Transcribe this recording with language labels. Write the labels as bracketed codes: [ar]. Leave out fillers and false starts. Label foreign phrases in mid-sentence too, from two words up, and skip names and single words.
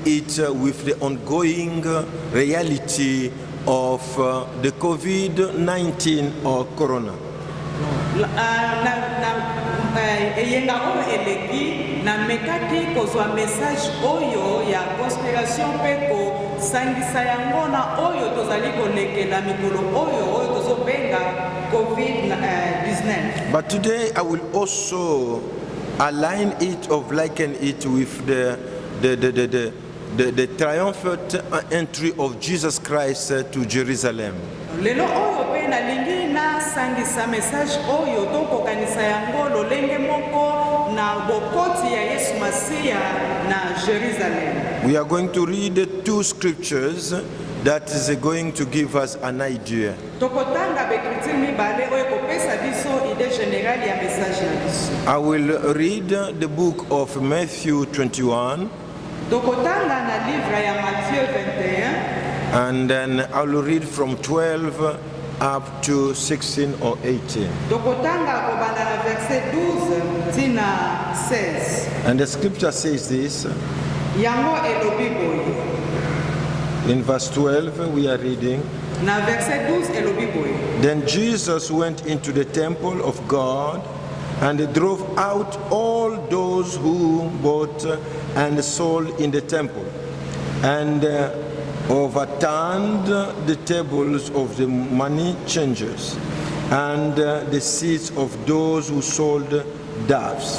[en] it with the ongoing reality of the COVID-19 or corona. [ln] Eyenga oyo eleki na mekaki kozwa message oyo ya conspiration peko sangisa yango na oyo tozali kolekela mikolo oyo tozobenga COVID-19. [en] But today I will also align it or liken it with the triumphant entry of Jesus Christ to Jerusalem. [ln] Lelo oyo pe nalingi na sangisa message oyo tokokanisa yango lolenge moko na bokoti ya Yesu Masiya na Jerusalem. [en] We are going to read two scriptures that is going to give us an idea. [ln] Tokotanga bekritir mibale oyo kopesa biso ide general ya message na biso. [en] I will read the book of Matthew 21. [ln] Tokotanga na livre ya Matthieu 21. [en] And then I will read from 12 up to 16 or 18. [ln] Tokotanga kobanda na verset 12 tina 16. [en] And the scripture says this. [ln] Yango elobi boye. [en] In verse 12 we are reading. [ln] Na verset 12 elobi boye. [en] Then Jesus went into the temple of God and drove out all those who bought and sold in the temple, and overturned the tables of the money changers and the seats of those who sold doves.